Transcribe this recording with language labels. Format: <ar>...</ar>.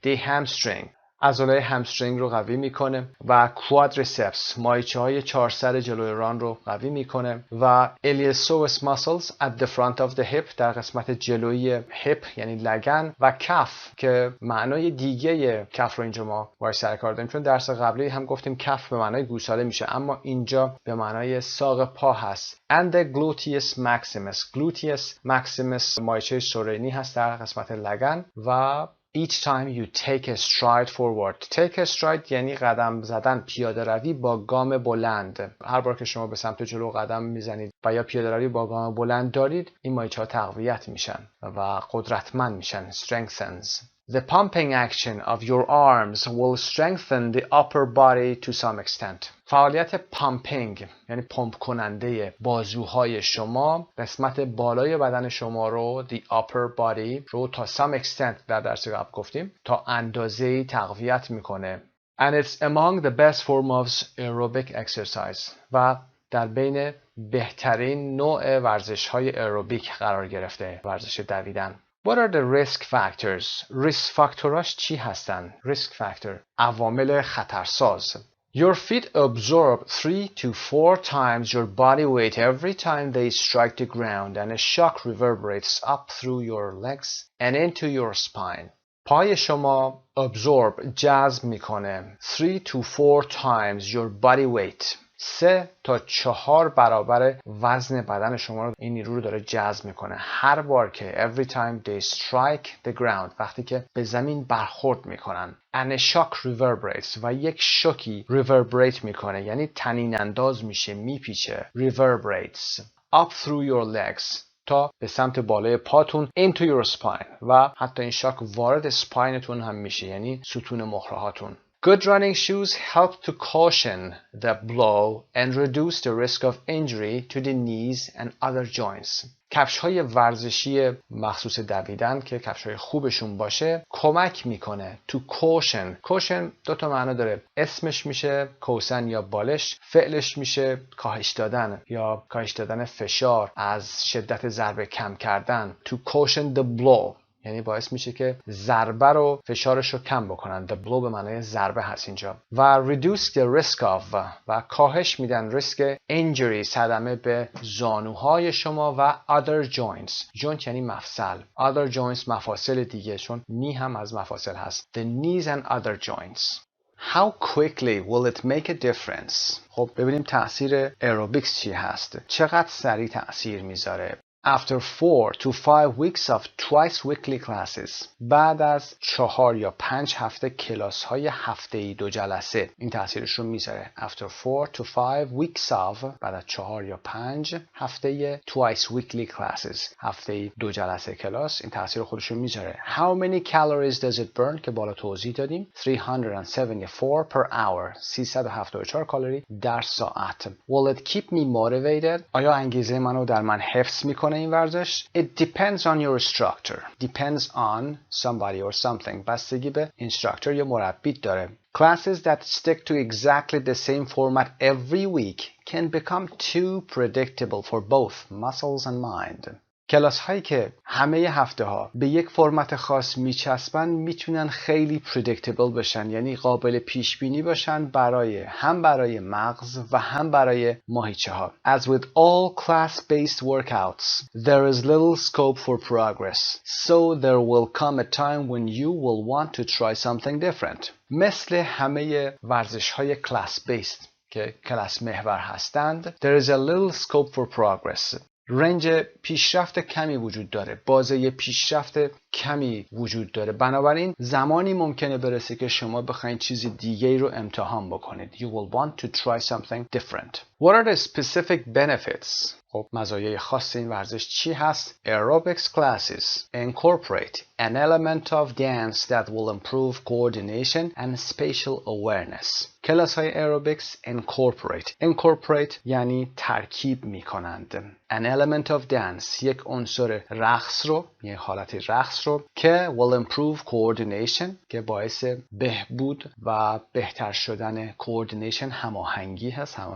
<fa>The hamstring عضله همسترینگ رو قوی میکنه و quadriceps مایچه های چهار سر جلوی ران رو قوی میکنه و</fa> <en>iliopsoas muscles at the front of the hip</en> <fa>در قسمت جلویی هیپ یعنی لگن و کف که معنای دیگه کف رو اینجا ما باید سر کار داریم، چون درس قبلی هم گفتیم کف به معنای گوساله میشه اما اینجا به معنای ساق پا هست.</fa> <en>and the gluteus maximus. gluteus maximus</en> <fa>مایچه سرینی هست در قسمت لگن و</fa> <en>each time you take a stride forward. take a stride</en> <fa>یعنی قدم زدن، پیاده روی با گام بلند. هر بار که شما به سمت جلو قدم میزنید و یا پیاده روی با گام بلند دارید، این مایچه ها تقویت میشن و قدرتمند میشن.</fa> <en>strengthens. The pumping action of your arms will strengthen the upper body to some extent.</en> <fa>فعالیت پامپینگ یعنی پمپ کننده بازوهای شما قسمت بالای بدن شما رو</fa> <en>the upper body</en> <fa>رو تا</fa> <en>some extent</en> <fa>در درس قبل گفتیم تا اندازه‌ای تقویت میکنه.</fa> <en>And it's among the best form of aerobic exercise</en> <fa>و در بین بهترین نوع ورزش‌های aerobic قرار گرفته، ورزش دویدن.</fa> <en>What are the risk factors?</en> <fa>risk فاکتوراش چی هستن؟ risk factor عوامل خطرساز.</fa> <en>Your feet absorb 3 to 4 times your body weight every time they strike the ground and a shock reverberates up through your legs and into your spine.</en> <fa>پای شما</fa> <en>absorb</en> <fa>جذب میکنه</fa> <en>3 to 4 times your body weight.</en> <fa>3 تا 4 برابر وزن بدن شما رو این نیرو رو داره جذب میکنه هر بار که</fa> <en>every time they strike the ground،</en> <fa>وقتی که به زمین برخورد میکنن.</fa> <en>and a shock reverberates</en> <fa>و یک شوکی reverberate میکنه یعنی طنین انداز میشه، میپیچه.</fa> <en>reverberates up through your legs</en> <fa>تا به سمت بالای پاتون</fa> <en>into your spine</en> <fa>و حتی این شاک وارد سپاینتون هم میشه یعنی ستون مخرهاتون.</fa> <en>Good running shoes help to cushion the blow and reduce the risk of injury to the knees and other joints.</en> <fa>کفش‌های ورزشی مخصوص دویدن که کفش‌های خوبشون باشه کمک میکنه to cushion. cushion دو تا معنا داره. اسمش میشه کوسن یا بالش، فعلش میشه کاهش دادن یا کاهش دادن فشار، از شدت ضربه کم کردن.</fa> <en>to cushion the blow</en> <fa>یعنی باعث میشه که ضربه رو فشارش رو کم بکنن.</fa> <en>The blow</en> <fa>به معنای ضربه هست اینجا. و</fa> <en>reduce the risk of</en> <fa>و کاهش میدن ریسک injury، صدمه به زانوهای شما و</fa> <en>other joints.</en> <fa>joint یعنی مفصل. other joints مفاصل دیگه، چون نی هم از مفاصل هست.</fa> <en>The knees and other joints. How quickly will it make a difference؟</en> <fa>خب ببینیم تاثیر aerobics چی هست. چقدر سریع تاثیر میذاره.</fa> <en>After 4 to 5 weeks of twice weekly classes.</en> <fa>بعد از 4 یا 5 هفته کلاس های هفته‌ای 2 جلسه این تاثیرش رو میذاره.</fa> <en>After 4 to 5 weeks of</en> <fa>بعد از 4 یا 5 هفته</fa> <en>twice weekly classes</en> <fa>هفته‌ای 2 جلسه کلاس این تاثیر خودش رو میذاره.</fa> <en>How many calories does it burn</en> <fa>که بالا توضیح دادیم.</fa> <en>374 per hour 374</en> <fa>کالری در ساعت.</fa> <en>Will it keep me motivated؟</en> <fa>آیا انگیزه منو در من حفظ میکنه این ورزش؟</fa> <en>It depends on your instructor. Depends on somebody or something.</en> <fa>بستگی به instructor یا مربی داره.</fa> <en>Classes that stick to exactly the same format every week can become too predictable for both muscles and mind.</en> <fa>کلاس هایی که همه هفته ها به یک فرمت خاص میچسبن میتونن خیلی predictable بشن، یعنی قابل پیش بینی باشن هم برای مغز و هم برای ماهیچه ها.</fa> <en>As with all class-based workouts, there is little scope for progress. So there will come a time when you will want to try something different.</en> <fa>مثل همه ورزش های class-based که کلاس محور هستند،</fa> <en>there is a little scope for progress.</en> <fa>رنج پیشرفت کمی وجود داره، بازه پیشرفت کمی وجود داره، بنابراین زمانی ممکنه برسه که شما بخواید چیز دیگه رو امتحان بکنید.</fa> <en>You will want to try something different. What are the specific benefits؟</en> <fa>خب مزایای خاص این ورزش چی هست؟</fa> <en>Aerobics classes incorporate an element of dance that will improve coordination and spatial awareness.</en> <fa>کلاس های aerobics incorporate یعنی ترکیب می کنند.</fa> <en>An element of dance</en> <fa>یک عنصر رقص رو، یک حالت رقص رو که</fa> <en>will improve coordination</en> <fa>که باعث بهبود و بهتر شدن coordination هماهنگی هست.</fa>